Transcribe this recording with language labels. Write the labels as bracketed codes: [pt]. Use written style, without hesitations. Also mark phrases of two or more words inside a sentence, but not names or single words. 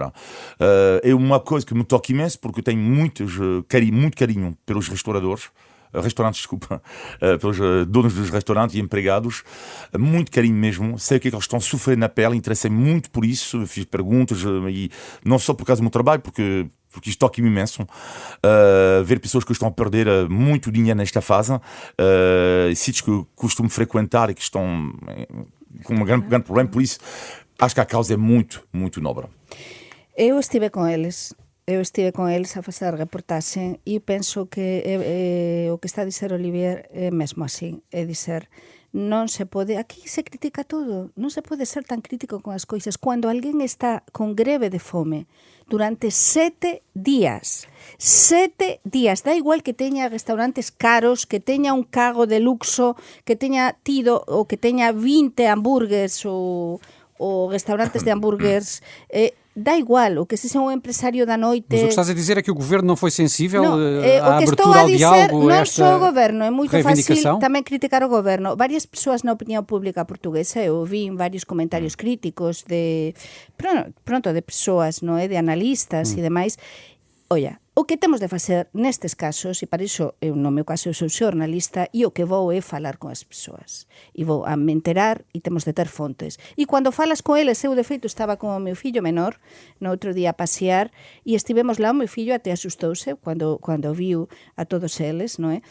[pt] É uma coisa que me toca imenso, porque eu tenho muito carinho pelos restaurantes, pelos donos dos restaurantes e empregados, muito carinho mesmo, sei o que é que eles estão a sofrer na pele, interessei muito por isso, fiz perguntas, e não só por causa do meu trabalho, porque isto toca-me imenso, ver pessoas que estão a perder muito dinheiro nesta fase, sítios que eu costumo frequentar e que estão com um grande problema, por isso acho que a causa é muito, muito nobre. [gl] Eu estive com eles a facer a reportaxe e penso que o que está a dizer Olivier é mesmo así, é dizer, non se pode, aquí se critica todo, non se pode ser tan crítico con as coisas. Cando alguén está con greve de fome durante 7 días, da igual que teña restaurantes caros, que teña un cargo de luxo, que teña tido ou que teña 20 hambúrguers ou restaurantes de hambúrguers, dá igual, o que se é um empresário da noite... [pt] Mas o que estás a dizer é que o governo não foi sensível à abertura ao diálogo, não só o governo, é muito reivindicação? Fácil também criticar o governo. Várias pessoas na opinião pública portuguesa, eu vi vários comentários críticos de pessoas, não é, de analistas e demais. Olha, [gl] o que temos de facer nestes casos, e para iso, eu no meu caso eu sou xornalista, e o que vou é falar con as persoas. E vou a me enterar e temos de ter fontes. E cando falas con eles, eu de feito estaba con o meu fillo menor, no outro día a pasear, e estivemos lá, o meu fillo até asustouse cando viu a todos eles, non é?